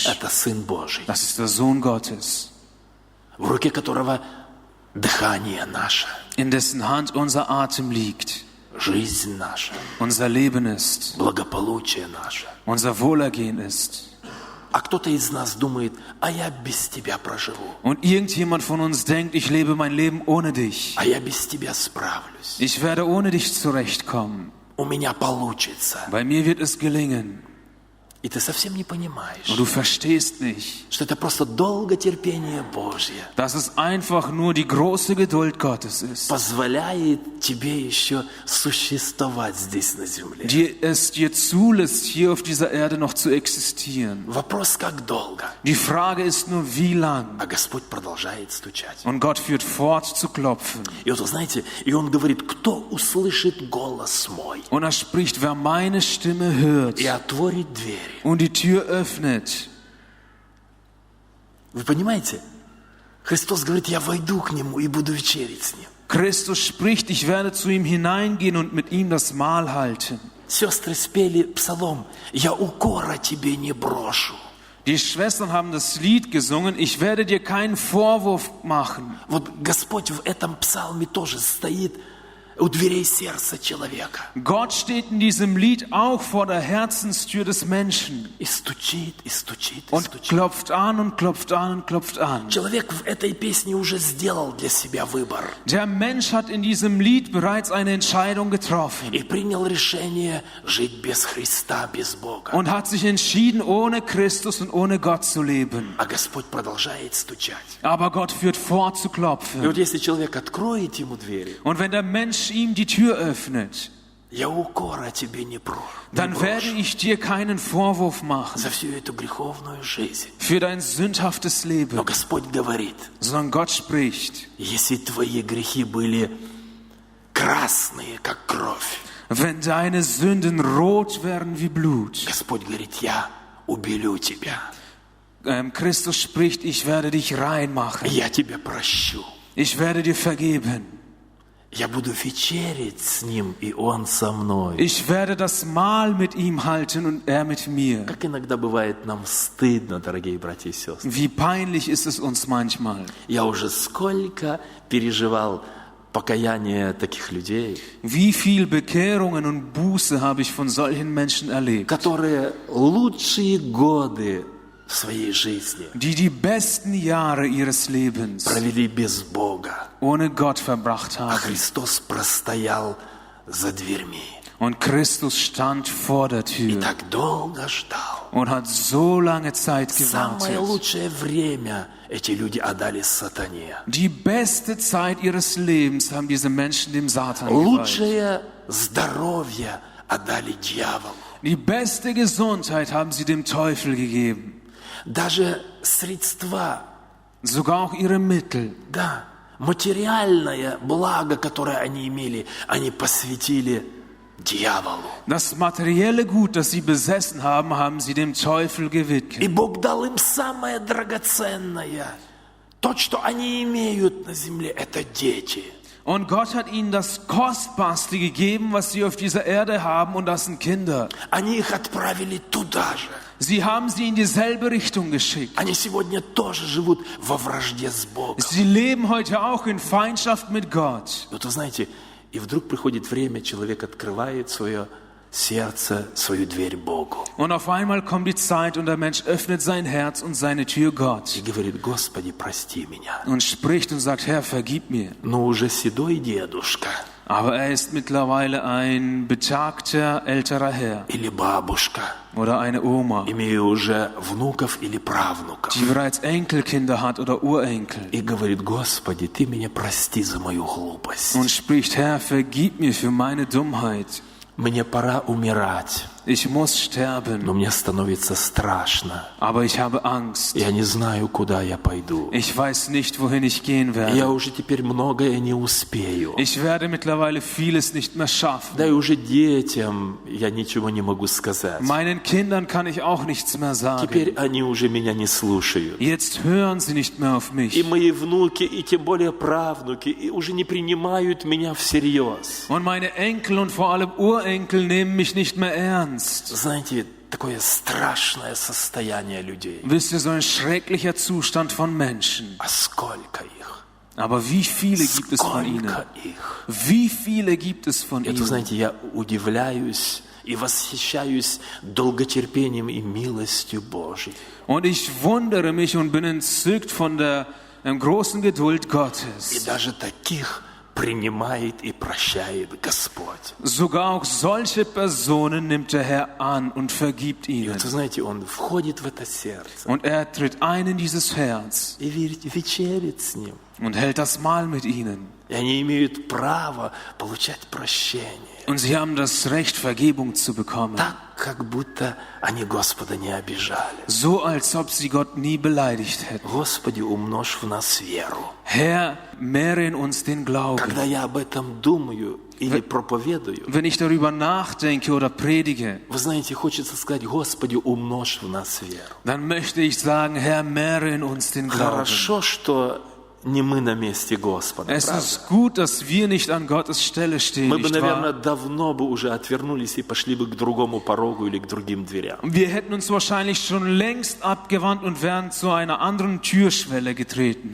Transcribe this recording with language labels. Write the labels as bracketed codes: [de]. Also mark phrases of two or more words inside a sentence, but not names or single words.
[ru] Это Сын Божий, [de] Das ist der Sohn Gottes, [ru] в руке которого дыхание наше, [de] in dessen Hand unser Atem liegt, [ru] жизнь наша, [de] unser Leben ist, [ru] благополучие наше. [de] unser Wohlergehen ist. [ru] А кто-то из нас думает, а я без тебя проживу, [de] Und irgendjemand von uns denkt, ich lebe mein Leben ohne dich. [ru] а я без тебя справлюсь, [de] Ich werde ohne dich zurechtkommen. [ru] у меня получится. [de] Bei mir wird es gelingen. [ru] И ты совсем не понимаешь, [de] Und du verstehst nicht, [ru] что это просто долготерпение Божье [de] dass es einfach nur die große Geduld Gottes ist, [ru] позволяет тебе еще существовать здесь на земле. [de] die es dir zulässt, hier auf dieser Erde noch zu existieren. [ru] Вопрос, как долго? [de] Die Frage ist nur, wie lang? [ru] А Господь продолжает стучать. [de] Und Gott führt fort zu klopfen. [ru] И вот, вы знаете, и Он говорит, кто услышит голос мой [de] Und er spricht, wer meine Stimme hört [ru] и отворит двери. [de] und die Tür öffnet. [ru] Вы понимаете? Христос говорит, я войду к Нему и буду вечерить с Ним. [de] Christus spricht, ich werde zu ihm hineingehen und mit ihm das Mahl halten. [ru] Сестры спели псалом, я укора тебе не брошу. [de] Die Schwestern haben das Lied gesungen, ich werde dir keinen Vorwurf machen. [ru] Вот Господь в этом псалме тоже стоит у дверей сердца человека. [de] Gott steht in diesem Lied auch vor der Herzenstür des Menschen [ru] И стучит, и стучит, и [de] und [ru] стучит. [de] klopft an und klopft an und klopft an. [ru] Человек в этой песне уже сделал для себя выбор [de] Der Mensch hat in diesem Lied bereits eine Entscheidung getroffen [ru] и принял решение жить без Христа, без Бога. [de] und hat sich entschieden, ohne Christus und ohne Gott zu leben. [ru] А Господь продолжает стучать. [de] Aber Gott führt fort zu [ru] И [de] klopfen. [ru] вот если человек откроет ему двери, [de] Und wenn der Mensch ihm die Tür öffnet, [ru] я укора тебе не [de] dann werde [ru] брошу [de] ich dir keinen Vorwurf machen [ru] за всю эту греховную жизнь. [de] für dein sündhaftes [ru] Но [de] Leben, [ru] Господь говорит, [de] sondern Gott spricht, [ru] если твои грехи были красные, как кровь, [de] wenn deine Sünden rot werden wie Blut. [ru] Господь говорит, я убелю тебя, [de] Christus spricht, ich werde dich reinmachen, [ru] я тебя прощу. [de] ich werde dir vergeben, [ru] Я буду вечерить с Ним, и Он со мной. [de] ich werde das Mahl mit ihm halten und er mit mir. [ru] Как иногда бывает нам стыдно, дорогие братья и сестры. [de] Wie peinlich ist es uns manchmal. [ru] Я уже сколько переживал покаяние таких людей, [de] Wie viel Bekehrungen und Buße habe ich von solchen Menschen erlebt, [ru] которые лучшие годы в своей жизни [de] die die besten Jahre ihres Lebens [ru] провели без Бога, [de] ohne Gott verbracht [ru] а [de] haben. [ru] Христос простоял за дверьми [de] Und Christus stand vor der [ru] и [de] Tür [ru] так долго ждал. [de] und hat so lange Zeit [ru] Самое [de] gewartet. [ru] лучшее время эти люди отдали сатане. [de] Die beste Zeit ihres Lebens haben diese Menschen dem Satan geweiht. [ru] Лучшее здоровье отдали дьяволу. [de] Die beste Gesundheit haben sie dem Teufel gegeben. [ru] Даже средства, [de] Sogar auch ihre Mittel. [ru] да, материальное благо, которое они имели, они посвятили дьяволу. [de] Das materielle Gut, das sie besessen haben, haben sie dem Teufel gewidmet. [ru] И Бог дал им самое драгоценное. То, что они имеют на земле, это дети. [de] Und Gott hat ihnen das Kostbarste gegeben, was sie auf dieser Erde haben, und das sind Kinder. [ru] Они их отправили туда же. [de] Sie haben sie in dieselbe Richtung geschickt. [ru] Они сегодня тоже живут во вражде с Богом. [de] Sie leben heute auch in Feindschaft mit Gott. [ru] Вот вы знаете, и вдруг приходит время, человек открывает свое сердце, свою дверь Богу. [de] Und auf einmal kommt die Zeit und der Mensch öffnet sein Herz und seine Tür [ru] И [de] Gott [ru] говорит, Господи, прости меня. [de] und spricht und sagt, Herr, vergib mir. [ru] Но уже седой дедушка [de] Aber er ist mittlerweile ein betagter, älterer Herr [ru] или бабушка, [de] oder eine Oma, [ru] имея уже внуков или правнуков. [de] die bereits Enkelkinder hat oder Urenkel [ru] И говорит, Господи, Ты меня прости за мою глупость. [de] und spricht, Herr, vergib mir für meine Dummheit. [ru] Мне пора умирать, [de] Ich muss sterben, [ru] но мне становится страшно. [de] aber ich habe Angst. [ru] Я не знаю, куда я пойду. [de] Ich weiß nicht, wohin ich gehen [ru] Я [de] werde. [ru] уже теперь многое не успею. [de] Ich werde mittlerweile vieles nicht mehr schaffen. [ru] Да и уже детям я ничего не могу сказать. [de] Meinen Kindern kann ich auch nichts mehr sagen. [ru] Теперь они уже меня не слушают. [de] Jetzt hören sie nicht mehr auf [ru] И [de] mich. [ru] мои внуки, и тем более правнуки, и уже не принимают меня всерьез. [de] Und meine Enkel und vor allem Urenkel nehmen mich nicht mehr ernst. [ru] Знаете, такое страшное состояние людей. [de] Wisst ihr, so ein schrecklicher Zustand von Menschen. [ru] А сколько их? [de] Aber wie viele gibt es von ihnen? [ru] Сколько их? [de] Wie viele gibt es von [ru] Это, [de] ihnen? [ru] знаете, я удивляюсь и восхищаюсь долготерпением и милостью Божьей. [de] Und ich wundere mich und bin entzückt von der großen Geduld [ru] И [de] Gottes. [ru] даже таких принимает и прощает Господь. [de] Sogar auch solche Personen nimmt der Herr an und vergibt [ru] И [de] ihnen. [ru] вот, вы знаете, Он входит в это сердце [de] Und er tritt ein in dieses Herz [ru] и вечерит с Ним. [de] und hält das Mahl mit ihnen. [ru] И они имеют право получать прощение. [de] Und sie haben das Recht, Vergebung zu bekommen. [ru] Так, как будто они Господа не обижали. [de] So, als ob sie Gott nie beleidigt hätten. [ru] Господи, умножь в нас веру. [de] Herr, mehre in uns den Glauben. [ru] Когда я об этом думаю или проповедую, [de] Wenn ich darüber nachdenke oder predige, [ru] вы знаете, хочется сказать: Господи, умножь в нас веру. [de] dann möchte ich sagen, Herr, mehre in uns den Glauben. [ru] Хорошо, что не мы на месте Господа, [de] Es [ru] правда? [de] ist gut, dass wir nicht an Gottes Stelle stehen, [ru] Мы бы, [de] nicht [ru] наверное, [de] wahr? [ru] давно бы уже отвернулись и пошли бы к другому порогу или к другим дверям. [de] Wir hätten uns wahrscheinlich schon längst abgewandt und wären zu einer anderen Türschwelle getreten.